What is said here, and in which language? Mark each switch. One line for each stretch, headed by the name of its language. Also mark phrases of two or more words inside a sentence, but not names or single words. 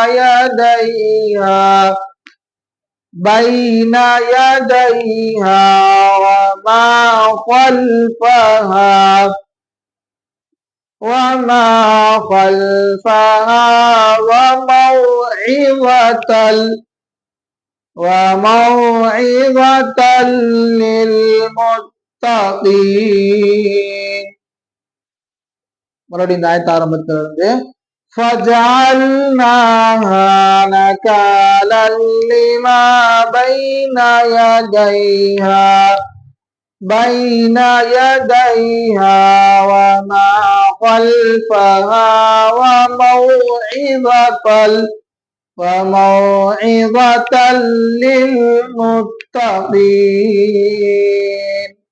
Arabic: يديها وما خلفها وموعظة للمتقين.
Tamil: மறுபடியும் இந்த ஆயத்த ஆரம்பத்திலிருந்து
Arabic: فجعلناها نكالا لما بين يديها وما خلفها وموعظة للمتقين.